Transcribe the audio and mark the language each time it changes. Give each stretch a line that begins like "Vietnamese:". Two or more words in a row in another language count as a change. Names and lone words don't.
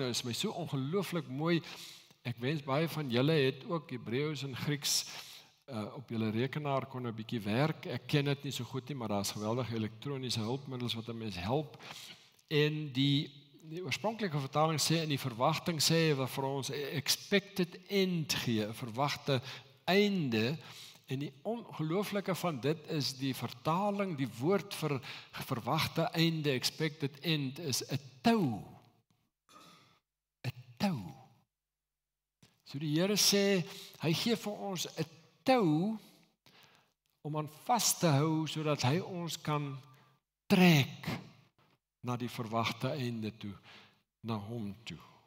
Afrikaans: Nou is my so ongelooflik mooi. Ek wens baie van julle het ook Hebreëus en Grieks op julle rekenaar kon 'n bietjie werk. Ek ken dit nie so goed nie, maar daar's geweldige elektroniese hulpmiddels wat 'n mens help. En die oorspronklike vertaling sê, in die verwagting sê wat vir ons
English: expected end
Afrikaans: gee, 'n verwagte einde. En die ongelooflike van dit is die vertaling, die woord vir verwagte einde,
English: expected end,
Afrikaans: is 'n tou. 'n tou. So die Here sê, hy gee vir ons 'n tou om aan vas te hou, sodat hy ons kan trek na die verwagte einde toe, na hom toe.